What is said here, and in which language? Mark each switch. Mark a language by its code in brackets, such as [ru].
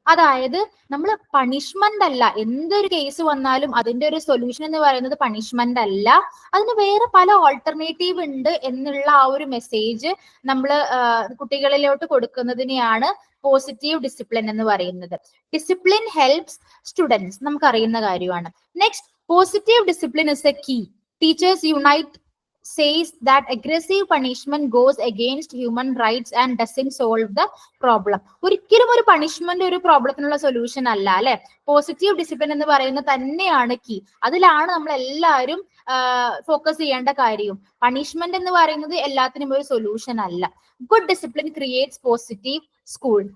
[ml] അതായത് നമ്മൾ പണിഷ്മെന്റ് അല്ല, എന്തൊരു കേസ് വന്നാലും അതിന്റെ ഒരു സൊല്യൂഷൻ എന്ന് പറയുന്നത് പണിഷ്മെന്റ് അല്ല, അതിന് വേറെ പല ഓൾട്ടർനേറ്റീവ് ഉണ്ട് എന്നുള്ള ആ ഒരു മെസ്സേജ് നമ്മൾ കുട്ടികളിലോട്ട് കൊടുക്കുന്നതിനെയാണ് പോസിറ്റീവ് ഡിസിപ്ലിൻ എന്ന് പറയുന്നത്. [en] discipline helps students, [ml] നമുക്ക് അറിയുന്ന കാര്യമാണ്. [en] Next, positive discipline is a key. Teachers unite says that aggressive punishment goes against human rights and doesn't solve the problem. [ml] ഒരിക്കലും ഒരു പണിഷ്മെന്റ് ഒരു പ്രോബ്ലത്തിനുള്ള സൊല്യൂഷൻ അല്ല, അല്ലെ. പോസിറ്റീവ് ഡിസിപ്ലിൻ എന്ന് പറയുന്നത് തന്നെയാണ് കീ. അതിലാണ് നമ്മൾ എല്ലാവരും ഫോക്കസ് ചെയ്യേണ്ട കാര്യവും. പണിഷ്മെന്റ് എന്ന് പറയുന്നത് എല്ലാത്തിനും ഒരു സൊല്യൂഷൻ അല്ല. [en] Good discipline creates positive school.